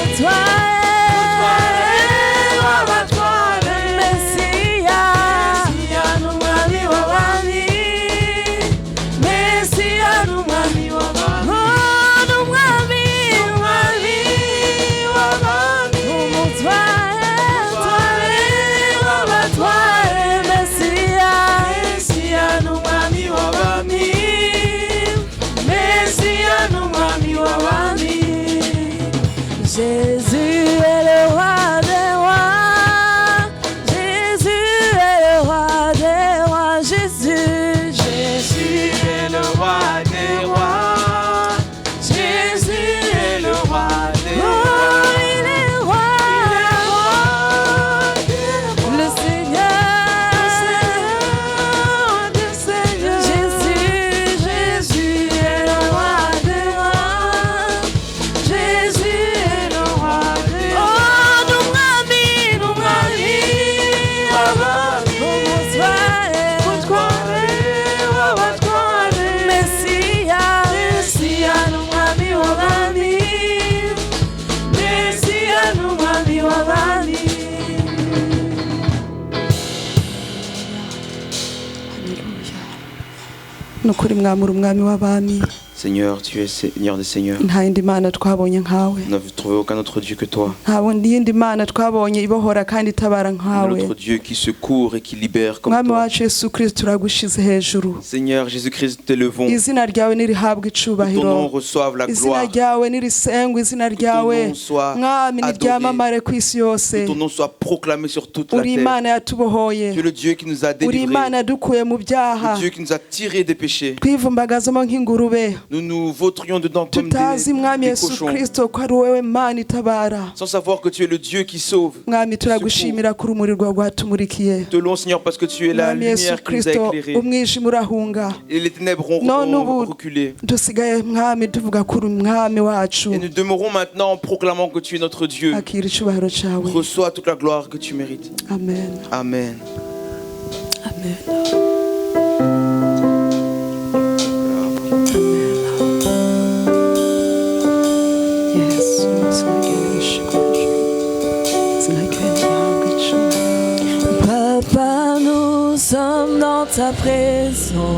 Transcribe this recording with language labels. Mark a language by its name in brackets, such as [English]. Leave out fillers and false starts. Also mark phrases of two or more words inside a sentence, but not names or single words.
[Kinyarwanda] w'abatware, Messiah, Messiah n'umwami w'abami, Messiah n'umwami w'abami, oh n'umwami, w'abami, umutware w'abatware, Messiah, Messiah n'umwami w'abami, Messiah n'umwami w'abami. [French] Jésus est le roi des rois. Jésus est le roi des rois. Jésus, Jésus est le roi des rois. Jésus est le roi des rois. Oh, il est roi. Le Seigneur, le Seigneur. Jésus, Jésus est le roi des rois. Jésus est le roi des rois. [Kinyarwanda] Oh, n'umwami, n'umwami, w'abami, umutware w'abatware, Messiah, Messiah n'umwami w'abami, Messiah n'umwami w'abami. Nukuri mwami uri umwami w'abami, [French] Seigneur, tu es Seigneur des Seigneurs. [Kinyarwanda] nta yindi mana twabonye nkawe [French] Nous n'avons trouvé aucun autre Dieu que toi. [Kinyarwanda] nta yindi mana twabonye ibohora kandi itabara nkawe [French] Notre Dieu qui secourt et qui libère comme [Kinyarwanda] mwami [French] toi. [Kinyarwanda] wacu Yesu Kristo turagushize hejuru [French] Seigneur Jésus-Christ, nous t'élevons. [Kinyarwanda] izina ryawe nirihabwe [French] Que ton nom [Kinyarwanda] icubahiro [French] reçoive la [Kinyarwanda] izina [French] gloire. [Kinyarwanda] ryawe nirisengwe izina ryawe [French] nom soit [Kinyarwanda] mwami [French] adoré. [Kinyarwanda] niryamamare ku isi yose [French] Que ton nom soit proclamé sur toute la [Kinyarwanda] uri [French] terre. [Kinyarwanda] imana yatubohoye [French] Tu es le Dieu qui nous a [Kinyarwanda] uri [French] délivrés. [Kinyarwanda] imana yadukuye mu byaha [French] Le Dieu qui nous a tirés des péchés. [Kinyarwanda] twivumbagazamo nk'ingurube [French] Nous nous vautrions dedans comme [Kinyarwanda] tutazi mwami [French] des [Kinyarwanda] Yesu [French] cochons. [Kinyarwanda] Kristo ko ari wowe mana itabara [French] Sans savoir que tu es le Dieu qui sauve. [Kinyarwanda] mwami turagushimira ko urumuri rwawe rwatumurikiye [French] Te louons Seigneur parce que tu es la [Kinyarwanda] mwami Yesu [French] lumière qui nous a [Kinyarwanda] Kristo [French] éclairés. [Kinyarwanda] umwijima urahunga [French] Et les ténèbres ont [Kinyarwanda] none ubu [French] reculé. [Kinyarwanda] dusigaye mwami tuvuga ko uri umwami wacu [French] Et nous demeurons maintenant en proclamant que tu es notre Dieu. [Kinyarwanda] akira icubahiro cawe [French] Reçois toute la gloire que tu mérites. [Kinyarwanda] amen [French] Amen. amen Yesu Papa, nous sommes dans ta présence.